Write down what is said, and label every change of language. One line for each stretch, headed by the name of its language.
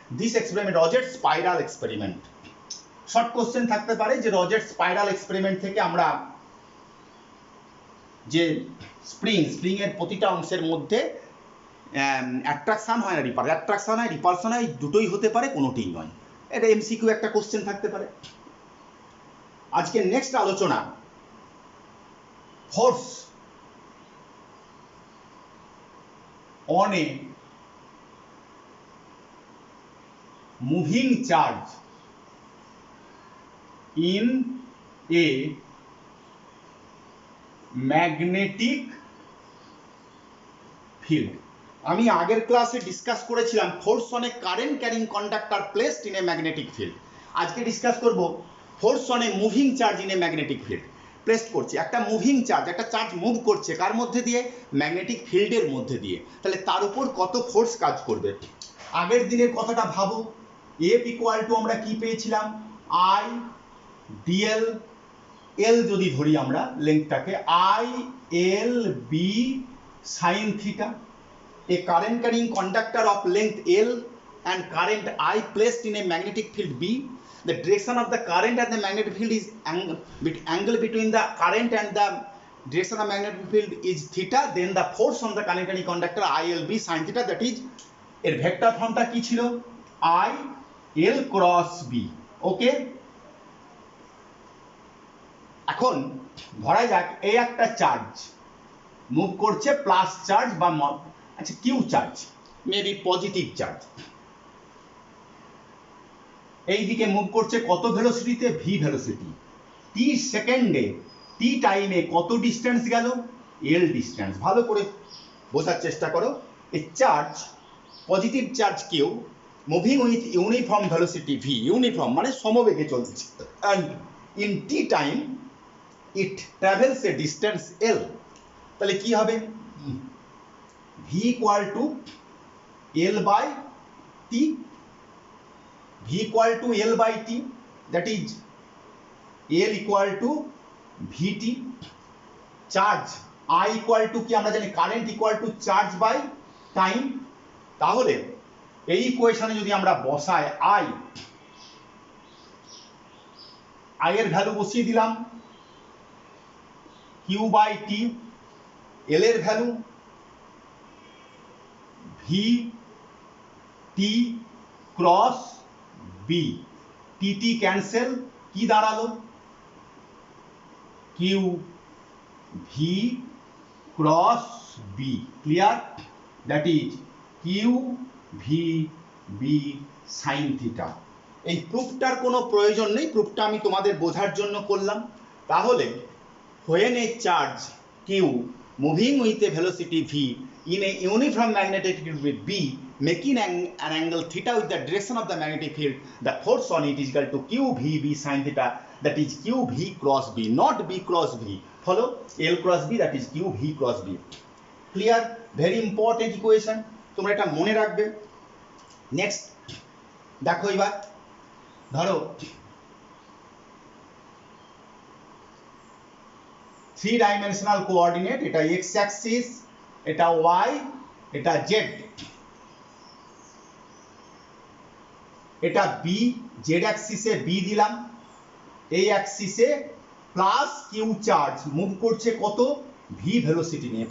Bangla: This experiment রজের spiral experiment. Short question থাকতে পারে যে রজের স্পাইরাল এক্সপেরিমেন্ট থেকে আমরা যে স্প্রিংয়ের প্রতিটা অংশের মধ্যে অ্যাট্রাকশন হয় না অ্যাট্রাকশন হয়, রিপালশন হয়, দুটোই হতে পারে, কোনোটিই নয়। এটা এমসিকিউ একটা কোশ্চেন থাকতে পারে। আজকে নেক্সট আলোচনা force
English: on a moving charge in a magnetic field।
Bangla: আমি আগের ক্লাসে ডিসকাস করেছিলাম
English: Force on a current carrying conductor placed in a magnetic field.
Bangla: আজকে ডিসকাস করব force on a moving charge in a magnetic field. Placed করছি একটা moving charge, একটা charge move করছে কার মধ্যে দিয়ে, ম্যাগনেটিক ফিল্ডের মধ্যে দিয়ে, তাহলে তার উপর কত ফোর্স কাজ করবে। আগের দিনের কথাটা ভাবো, এফ ইকুয়াল টু আমরা কি পেয়েছিলাম, আই ডিএল, এল যদি ধরি আমরা লেন্থটাকে, I L B sine theta.
English: A current carrying conductor of length L and current I placed in a magnetic field B. The direction of the current and the magnetic field is angle between the current and the direction of magnetic field is theta. Then the force on the current carrying conductor ILB sin theta, that is
Bangla: এর vector ফর্মটা কি ছিল,
English: I L cross B।
Bangla: ওকে, এখন ধরা যাক এই একটা charge move করছে, প্লাস চার্জ বা আচ্ছা Q charge, maybe positive charge, এই দিকে মুভ করছে কত ভেলোসিটিতে, ভি ভেলোসিটি, টি সেকেন্ডে, টি টাইমে কত ডিস্টেন্স গেল, এল ডিস্টেন্স। ভালো করে বোঝার চেষ্টা করো। এই charge, positive charge Q, moving with uniform velocity V, uniform মানে সমবেগে চলছে,
English: And in t time it travels a distance l.
Bangla: তাহলে কি হবে,
English: V equal to L by T, V equal to L by T, that is L equal to VT, charge I equal to
Bangla: কি আমরা জানি,
English: Current equal to charge by time।
Bangla: তাহলে এই ইকুয়েশনে যদি আমরা বসাই I এর ভ্যালু বসিয়ে দিলাম Q by T, L এর value V T cross B, টি টি ক্যান্সেল, কি দাঁড়ালো, Q V cross B.
English: Clear, that is q v b sine theta.
Bangla: এই প্রুফটার কোনো প্রয়োজন নেই, প্রুফটা আমি তোমাদের বোঝার জন্য করলাম।
English: তাহলে when a charge q moving with a velocity v in a uniform magnetic field with B, making an angle theta with the direction of the magnetic field, the force on it is equal to q v b sin theta, that is q v cross b, not b cross v. Follow, L cross b, that is q v cross b. Clear? Very important equation,
Bangla: তোমরা এটা মনে রাখবে। Next দেখো, এবার ধরো three dimensional coordinate, এটা x Axis, এটা Y, এটা জেড, এটা বি, জেড অ্যাক্সিসে বি দিলাম, এই অ্যাক্সিসে প্লাস কিউ চার্জ মুভ করছে কত, ভি ভেলোসিটি নিয়ে।